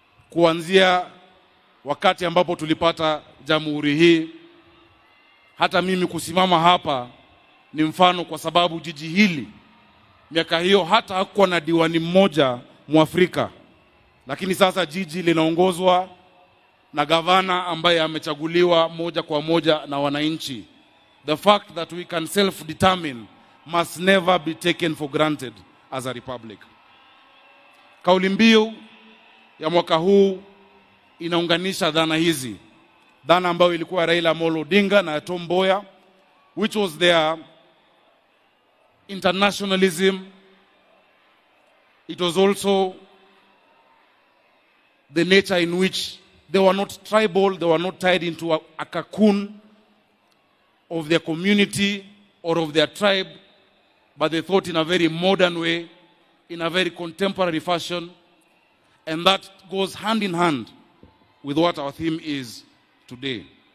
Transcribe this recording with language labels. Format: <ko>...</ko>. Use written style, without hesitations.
<sw>Kuanzia wakati ambapo tulipata jamhuri hii, hata mimi kusimama hapa ni mfano, kwa sababu jiji hili miaka hiyo hata hakuwa na diwani mmoja Mwafrika, lakini sasa jiji linaongozwa na gavana ambaye amechaguliwa moja kwa moja na wananchi.</sw> <en>The fact that we can self-determine must never be taken for granted as a republic.</en> <sw>Kauli mbiu ya mwaka huu inaunganisha dhana hizi. Dhana ambayo ilikuwa Raila Amolo Odinga na Tom Mboya,</sw> <en>which was their internationalism. It was also the nature in which they were not tribal, they were not tied into a cocoon of their community or of their tribe, but they thought in a very modern way, in a very contemporary fashion, and that goes hand in hand with what our theme is today.</en>